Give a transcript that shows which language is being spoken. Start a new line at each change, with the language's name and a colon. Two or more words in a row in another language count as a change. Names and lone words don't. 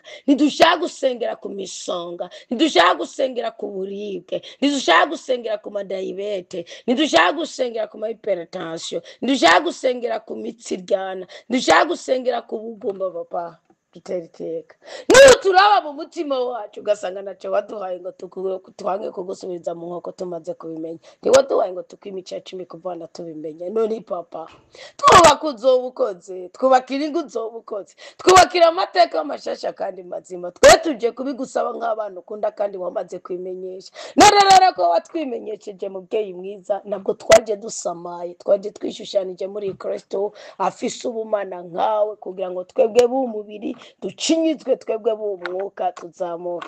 Rundi: Ntidushaka gusengera ku misonga, ntidushaka gusengera ku buribwe, ntidushaka gusengera ku madayibete, ntidushaka gusengera ku mahiperetansiyo, ntidushaka gusengera ku mitsi iryana, ntidushaka gusengera ku bugumba. Papa dutera iteka, niba turaba mu mutima wacu ugasanga ntacyo waduhaye ngo twange kugusubiza mu nkoko tumaze kubimenya, ntiwaduhaye ngo tukwime icya cumi kuvana tubimenye. None Papa twubaka uzobukoze, twubakira ingo uzobukoze, twubakira amateka mashasha kandi mazima. Twe tuje kubigusaba nk'abana ukunda kandi wamaze kwimenyesha. None rero ko watwimenyesheje mubyeyi mwiza, nabwo twaje dusamaye, twaje twishushanije muri Kristo afise ubumana nkawe, kugira ngo twebwe b'umubiri ducinyizwe, twebwe b'umwuka tuzamuka.